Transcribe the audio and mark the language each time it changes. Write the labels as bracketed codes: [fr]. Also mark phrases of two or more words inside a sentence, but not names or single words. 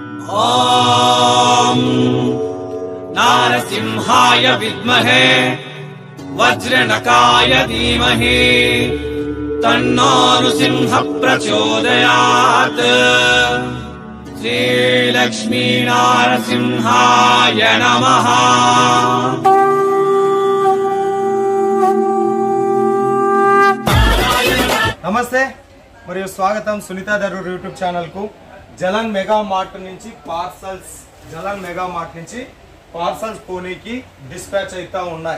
[sa] ॐ नारसिंहाय विद्महे वज्रनकाय धीमहि तन्नो नृसिंह प्रचोदयात्। श्रीलक्ष्मी नारसिंहाय नमः। [te] నమస్తే మరియు స్వాగతం సునీతా దరూర్ [en] YouTube channel [te] కు। జలన్ మెగా మార్ట్ నుంచి పార్సల్స్ పోనీకి డిస్పాచ్ అవుతా ఉన్నాయి।